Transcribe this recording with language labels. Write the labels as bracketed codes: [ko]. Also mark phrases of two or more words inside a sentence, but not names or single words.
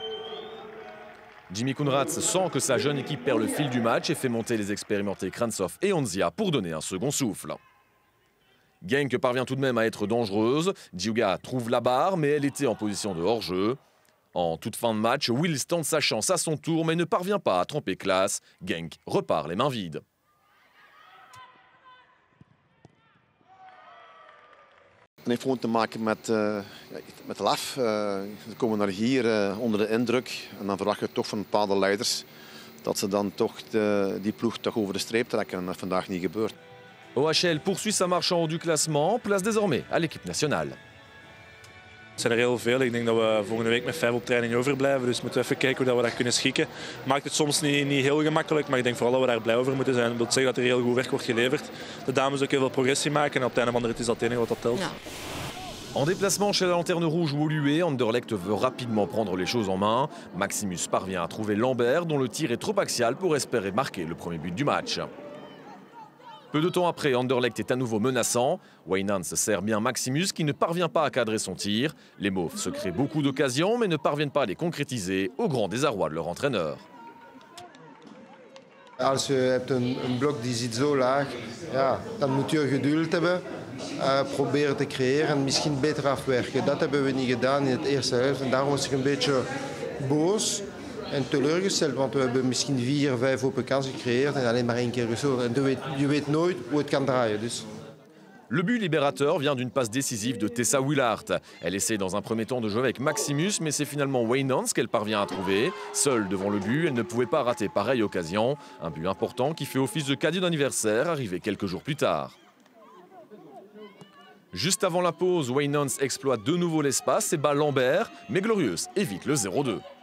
[fr] Jimmy Koenraads sent que sa jeune équipe perd le fil du match et fait monter les expérimentés Krantsov et Onzia pour donner un second souffle. Genk parvient tout de même à être dangereuse. Diuga trouve la barre, mais elle était en position de hors-jeu. En toute fin de match, Wills tente sa chance à son tour, mais ne parvient pas à tromper classe. Genk repart les mains vides. [nl] Het heeft gewoon te maken met lef. Ze komen naar hier onder de indruk en dan verwacht je toch van bepaalde leiders dat ze dan toch die ploeg toch over de streep trekken en dat is vandaag niet gebeurd. [fr] OHL poursuit sa marche en haut du classement, place désormais à l'équipe nationale. [nl] Het zijn er heel veel. Ik denk dat we volgende week met 5 op training overblijven. Dus moeten we even kijken hoe we dat kunnen schikken. Maakt het soms niet heel gemakkelijk, maar ik denk vooral dat we daar blij over moeten zijn. Dat wil zeggen dat er heel goed werk wordt geleverd. De dames ook heel veel progressie maken en op het einde van de rit is dat het enige wat dat telt. Ja. [fr] En déplacement chez la Lanterne Rouge ou au Lué, Anderlecht veut rapidement prendre les choses en main. Maximus parvient à trouver Lambert, dont le tir est trop axial pour espérer marquer le premier but du match. Peu de temps après, Anderlecht est à nouveau menaçant. Wijnans sert bien Maximus qui ne parvient pas à cadrer son tir. Les Mauves se créent beaucoup d'occasions mais ne parviennent pas à les concrétiser, au grand désarroi de leur entraîneur. [nl] Als je hebt een blok die zit zo laag, ja, dan moet je geduld hebben, proberen te creëren en misschien beter afwerken. Dat hebben we niet gedaan in het eerste helft en daarom was ik een beetje boos. En teleurgesteld, want we hebben misschien 4, 5 open kansen gecreëerd en alleen maar 1 keer gescoord. En je weet nooit hoe het kan draaien. Dus. [fr] Le but libérateur vient d'une passe décisive de Tessa Willart. Elle essaie dans un premier temps de jouer avec Maximus, mais c'est finalement Waynance qu'elle parvient à trouver. Seule devant le but, elle ne pouvait pas rater pareille occasion. Un but important qui fait office de cadeau d'anniversaire, arrivé quelques jours plus tard. Juste avant la pause, Waynance exploite de nouveau l'espace et bat Lambert, mais Glorieuse évite le 0-2.